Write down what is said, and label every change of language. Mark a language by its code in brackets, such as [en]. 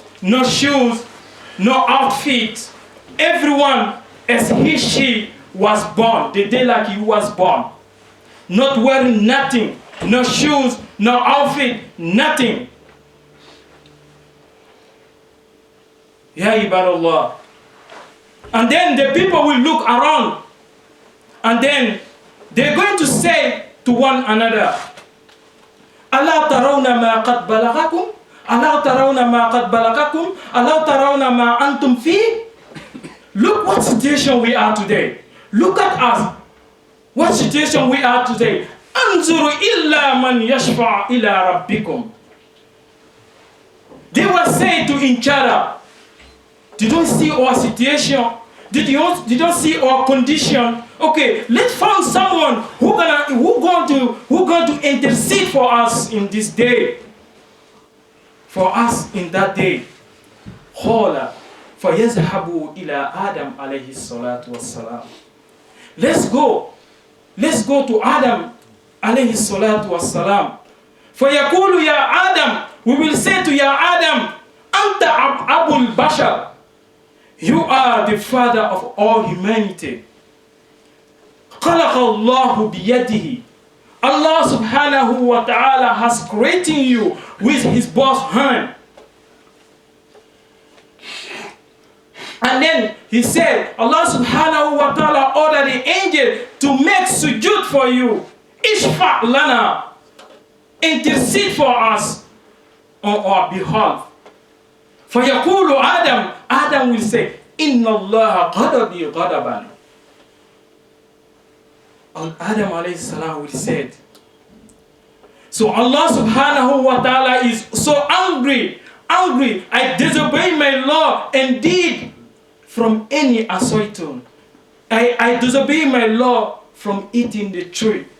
[en] No shoes, no outfit. Everyone as she was born. The day like he was born. Not wearing nothing. No shoes, no outfit, nothing. Ya ibadallah. And then the people will look around. [ar] And then they're going to say to one another, ألا ترون ما قد بلغكم ألا ترون ما قد بلغكم ألا ترون ما أنتم فيه. [en] Look what situation we are today. Look at us. What situation we are today. [ar] أنظروا إلا من يشفع إلى ربكم. [en] They will say to each other, you don't see our situation. Did you don't see our condition? Okay, let's find someone who going to intercede for us in this day. For us in that day. [ar] قال فيذهبوا إلى آدم عليه الصلاة والسلام. [en] Let's go to Adam عليه الصلاة والسلام. [ar] فيقول يا آدم, we will say to Ya Adam, أنت أبو البشر. [en] You are the father of all humanity. [ar] خلق الله بيده. [en] Allah subhanahu wa ta'ala has created you with his both hand. And then He said, Allah subhanahu wa ta'ala ordered the angel to make sujood for you. Ishfa' lana. Intercede for us on our behalf. [ar] فَيَقُولُ Adam will say, إِنَّ اللَّهَ غَضَبِي غَضَبًا. [en] Adam alayhi salam will say, so Allah subhanahu wa ta'ala is so angry, I disobey my law indeed from any assaulting. I disobey my law from eating the tree.